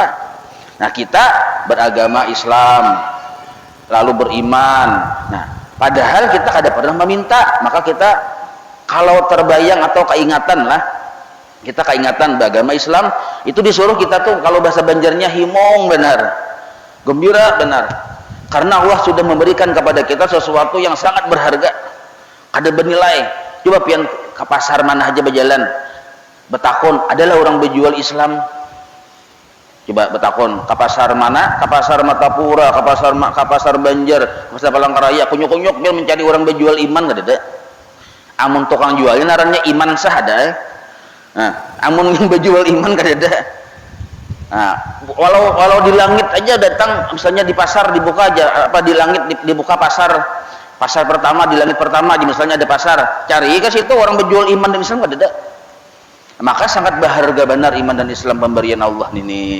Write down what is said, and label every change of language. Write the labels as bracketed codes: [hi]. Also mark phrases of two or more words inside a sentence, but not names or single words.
[bjn] Nah, kita beragama Islam lalu beriman, nah padahal kita kada pernah meminta, maka kita kalau terbayang atau keingatan beragama Islam, itu disuruh kita tuh, kalau bahasa Banjarnya himong benar, gembira benar, karena Allah sudah memberikan kepada kita sesuatu yang sangat berharga, ada bernilai. Coba pian ke pasar mana aja berjalan, betakon adalah orang berjual Islam. Coba betakon ke pasar mana, ke pasar Matapura, ke pasar Banjar, ke pasar Palangkaraya, kunyuk-kunyuk biar mencari orang berjual iman, gak ada. Amun tukang jualnya naranya iman sah ada. Nah, amun yang berjual iman gak ada. Nah, walau di langit aja datang, misalnya di pasar dibuka aja, di langit dibuka pasar pertama, di langit pertama aja misalnya ada pasar, cari ke situ orang berjual iman dan Islam gak ada. Maka sangat berharga benar iman dan Islam pemberian Allah ini.